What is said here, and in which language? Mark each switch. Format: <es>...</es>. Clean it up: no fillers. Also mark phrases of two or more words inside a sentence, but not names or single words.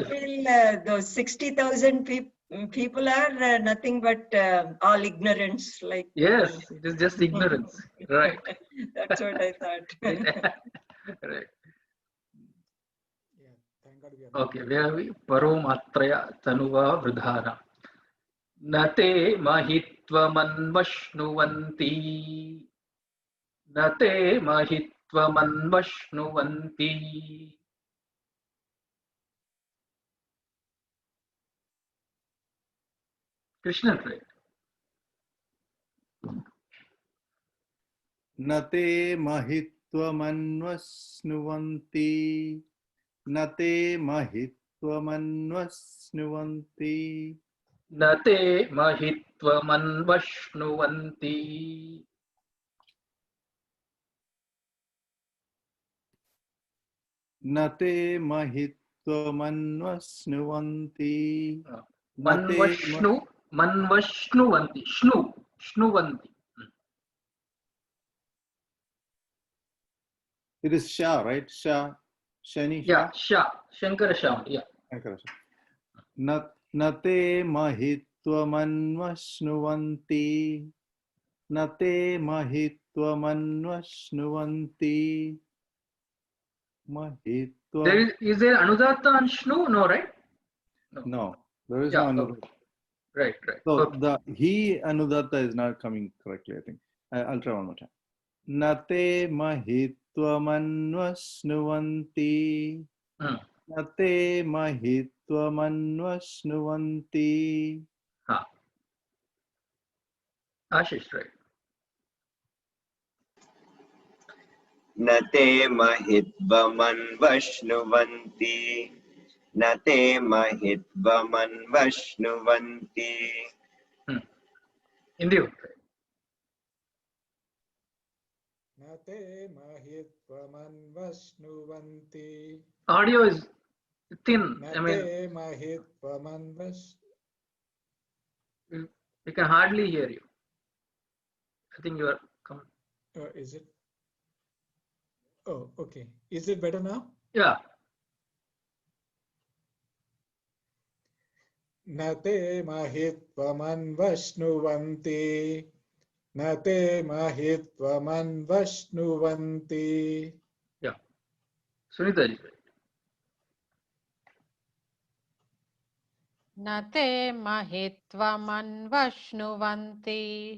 <en>I feel those 60,000 people are nothing but all ignorance. Like yes, it is just ignorance, right? That's what I thought. Right. Okay, where are we?</en> <sa>परो मात्रया तन्वा वृधान। न ते महित्वमन्वश्नुवन्ति. न ते महित्वमन्वश्नुवन्ति.</sa> <en>Krishna, right?</en> <sa>न ते महित्वमन्वश्नुवन्ति. न ते महित्वमन्वश्नुवन्ति. न ते महित्वमन्वश्नुवन्ति. न ते महित्वमन्वश्नुवन्ति. मन्वश्नुवन्ति। श्नुवन्ति.</sa> <en>It is Sha, right? Sha, Shani Sha. Yeah, Sha. Shankara Sha. Yeah. Shankara Sha.</en> <sa>न ते महित्वमन्वश्नुवन्ति. न ते महित्वमन्वश्नुवन्ति. Mahitva.</sa> <en>Is there Anudatta and Shnu? No, right? No, there is Yeah, no okay. Anudatta. Right. So Okay. the he Anudatta is not coming correctly, I think. I'll try one more time.</en> <sa>न ते महित्वमन्वश्नुवन्ति. न ते महित्वमन्वश्नुवन्ति.</sa> <en>Ashish, right?</en> <sa>न ते महित्वमन्वश्नुवन्ति. न ते महित्वमन्वश्नुवन्ति.</sa> <en>Indeed.</en> <sa>न ते महित्वमन्वश्नुवन्ति.</sa> <en>Audio is thin. I mean,</en> <sa>न ते महित्वमन्वश्.</sa> <en>we can hardly hear you. I think you are. Is it? Oh, okay. Is it better now? Yeah.</en> <sa>न ते महित्वमन्वश्नुवन्ति. न ते महित्वमन्वश्नुवन्ति.</sa> <en>Yeah. Sunita ji.</en> <sa>न ते महित्वमन्वश्नुवन्ति.</sa>